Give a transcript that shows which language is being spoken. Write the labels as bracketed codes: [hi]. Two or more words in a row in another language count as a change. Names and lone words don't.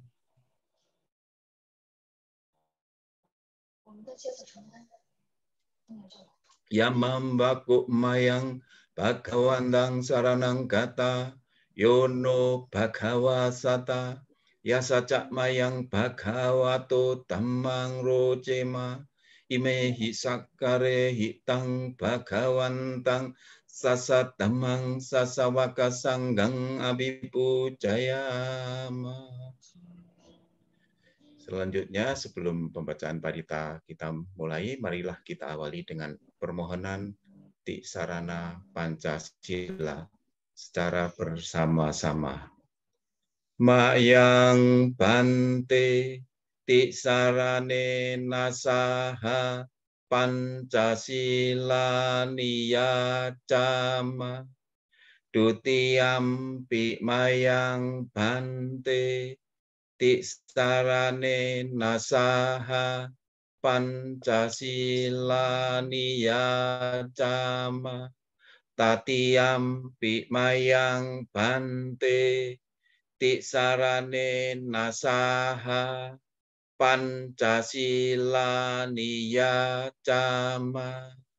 [pi] Yamam Baku Mayang Bhagawandang Saranang Gata Yono Bhagawasata Yasaca Mayang Bhagavato Dhammang Rojema Imehi Sakare Hitang Bhagawantang Sasa Dhammang Sasawaka Sanggang Abhipujayama. [id] Selanjutnya, sebelum pembacaan parita kita mulai, marilah kita awali dengan permohonan Tisarana Pancasila secara bersama-sama. [pi] Mayang Bante Tisarane Nasaha Pancasila Niyacama Dutiyampi Mayang Bante Tisarane Nasaha Pancasila Niyacama tatiyampi mayang bante, tisarane nasaha, Pancasila niyacama.